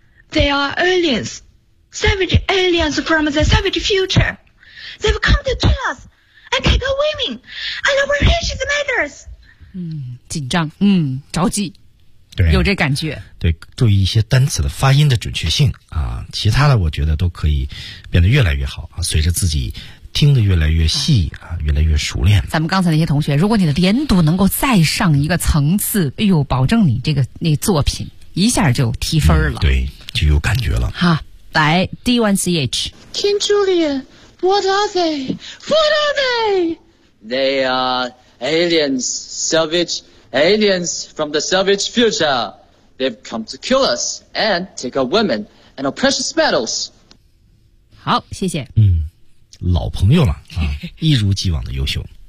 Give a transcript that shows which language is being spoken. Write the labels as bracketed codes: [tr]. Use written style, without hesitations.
[en] They are aliens, savage aliens from the savage future. They've come to kill us and take our women and our precious matters. [zh] 紧张，着急，对，有这感觉。对，注意一些单词的发音的准确性啊，其他的我觉得都可以变得越来越好啊，随着自己。听得越来越细啊，越来越熟练。咱们刚才那些同学，如果你的连读能够再上一个层次，哎呦，保证你这个那作品一下就提分了。对，就有感觉了。哈，来 D1CH [en] King Julian, what are they? What are they? They are aliens, savage aliens from the savage future. They've come to kill us and take our women and our precious metals. [zh] 好，谢谢。老朋友了啊，一如既往的优秀，